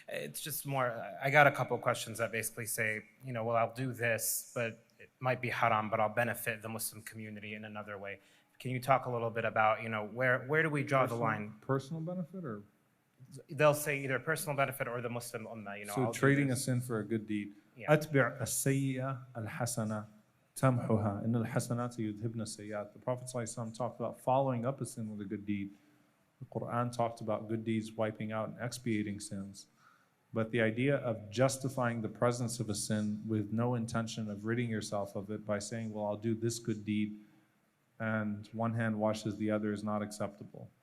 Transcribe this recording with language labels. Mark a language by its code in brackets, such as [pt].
[en] It's just more, I got a couple questions that basically say, I'll do this, but it might be haram, but I'll benefit the Muslim community in another way. Can you talk a little bit about, where do we draw the line? Personal benefit, or? They'll say either personal benefit or the Muslim ummah. So trading a sin for a good deed. [ar] أتبع السيئة الحسنة تمحها إن الحسنات يذهبن السيئات. [en] The Prophet ﷺ talked about following up a sin with a good deed. The Quran talked about good deeds wiping out and expiating sins. But the idea of justifying the presence of a sin with no intention of ridding yourself of it by saying, well, I'll do this good deed, and one hand washes the other, is not acceptable.